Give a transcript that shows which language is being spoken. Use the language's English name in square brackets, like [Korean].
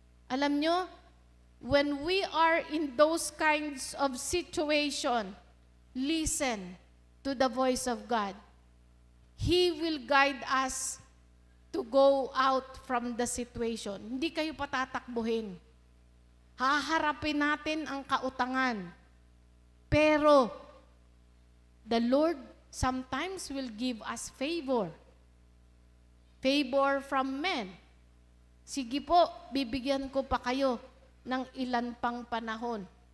[Filipino] Alam nyo, [English] when we are in those kinds of situation, listen to the voice of God. He will guide us to go out from the situation. [Filipino] Hindi kayo patatakbuhin. Haharapin natin ang kautangan. [English] Pero, the Lord sometimes will give us favor. Favor from men. [Filipino] Sige po, bibigyan ko pa kayo ng ilan pang panahon.